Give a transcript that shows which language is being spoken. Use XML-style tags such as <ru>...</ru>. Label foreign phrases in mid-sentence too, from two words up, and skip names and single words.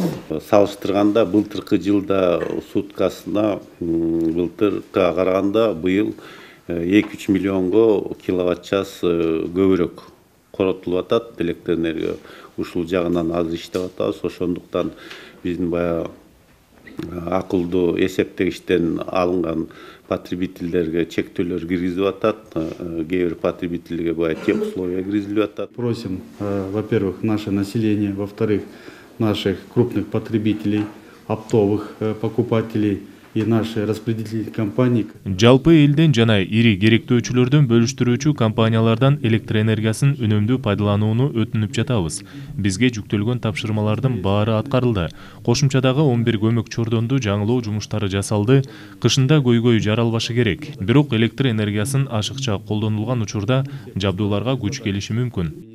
<ky>Салыштырганда былтыркы жылда суткасына былтыркыга караганда быйыл 2-3 миллионго киловатт час көбүрөөк коротулуп атат. Электр энергия ушул жагынан азыр иштеп атабыз. Ошондуктан биздин баягы акылдуу эсептегичтен алынган потребительдерге чектөөлөр киргизип атат. Кээ бир потребительге баягы</ky> <ru>тех условия</ru> <ky>киргизилип атат.</ky> <ru>Просим, во-первых, наше население, во-вторых, наших крупных потребителей, оптовых покупателей и наши распределительные компании.</ru> <ky>Жалпы элден жана ири керектөөчүлөрдөн бөлүштүрүүчү компаниялардан электр энергиясын үнөмдүү пайдаланууну өтүнүп жатабыз. Бизге жүктөлгөн тапшырмалардын баары аткарылды. Кошумчадагы 11 көмөк чордонду жаңылоо жумуштары жасалды. Кышында көйгөй жаралбашы керек. Бирок электр энергиясын ашыкча колдонулган учурда жабдууларга күч келиши мүмкүн.</ky>